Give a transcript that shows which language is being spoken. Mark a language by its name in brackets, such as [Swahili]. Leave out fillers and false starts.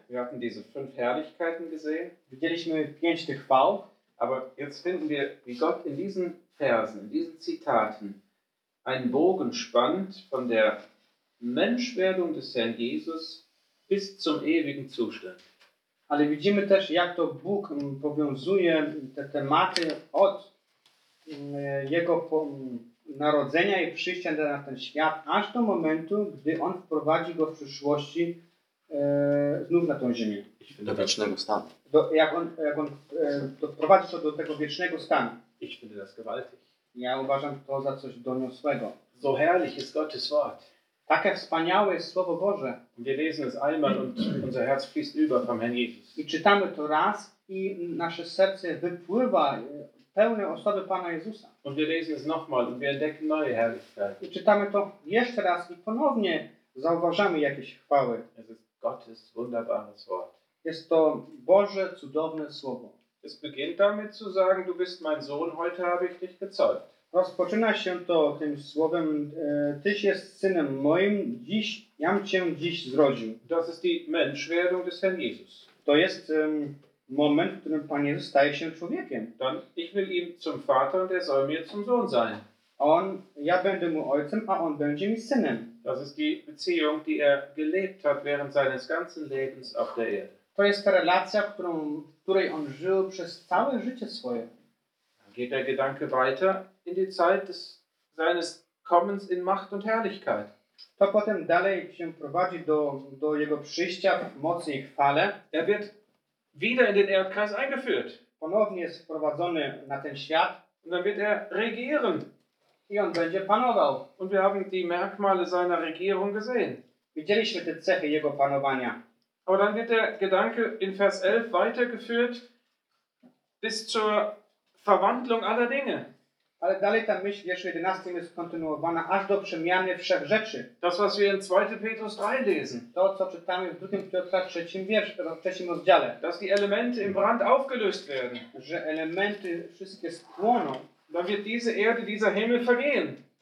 [German] Wir hatten diese fünf Herrlichkeiten gesehen. [Polish] Widzieliśmy pięć tych chwał. [German] Aber jetzt finden wir, wie Gott in diesen Versen, in diesen Zitaten, einen Bogen spannt von der Menschwerdung des Herrn Jesus bis zum ewigen Zustand. [Polish] Ale widzimy też, jak to Bóg powiązuje te tematy od jego narodzenia i przyjścia na ten świat, aż do momentu, gdy on wprowadzi go w przyszłości znów na tą ziemię. Do wiecznego stanu. Jak on prowadzi to do tego wiecznego stanu. [German] Ich finde das gewaltig. [Polish] Ja uważam to za coś doniosłego. [German] So herrlich ist Gottes Wort. [Polish] Takie wspaniałe jest Słowo Boże. [German] Wir lesen es einmal und unser Herz fließt über vom Herrn Jesus. [Polish] I czytamy to raz i nasze serce wypływa pełne osoby Pana Jezusa. [German] Und wir lesen es nochmal und wir entdecken neue Herrlichkeit. [Polish] I czytamy to jeszcze raz i ponownie zauważamy jakieś chwały. [German] Es ist Gottes wunderbares Wort. [Polish] Jest to Boże, cudowne Słowo. [German] Es beginnt damit zu sagen, du bist mein Sohn, heute habe ich dich gezeugt. [Polish] Rozpoczyna się to tym Słowem, tyś jest Synem moim, dziś, jam cię dziś zrodził. [German] Das ist die Menschwerdung des Herrn Jesus. [Polish] To jest moment, w którym Pan Jezus staje się człowiekiem. [German] Dann, ich will ihm zum Vater und er soll mir zum Sohn sein. [Polish] On, ja będę mu ojcem, a on będzie mi synem. [German] Das ist die Beziehung, die gelebt hat während seines ganzen Lebens auf der Erde. [Polish] To jest ta relacja, której on żył przez całe życie swoje. [German] Geht der Gedanke weiter in die Zeit des seines Kommens in Macht und Herrlichkeit. [Polish] To potem dalej się prowadzi do jego przyjścia w mocy i chwale. [German] Er wird wieder in den Erdkreis eingeführt. [Polish] Ponownie jest wprowadzony na ten świat. [German] Und dann wird regieren. [Polish] I on będzie panował. [German] Und wir haben die Merkmale seiner Regierung gesehen. [Polish] Widzieliśmy te cechy jego panowania. [German] Aber dann wird der Gedanke in Vers 11 weitergeführt bis zur Verwandlung aller Dinge. [Polish] Ale dalej ta myśl w wierszu 11 jest kontynuowana aż do przemiany wszech rzeczy. [German] Das, was wir in 2. Petrus 3 lesen. [Polish] To, co czytamy w 2. Piotra 3. wierszu, w 3. rozdziale. [German] Dass die Elemente im Brand aufgelöst werden. [Polish] Że elementy wszystkie spłoną. [German] Dann wird diese Erde, dieser Himmel vergehen.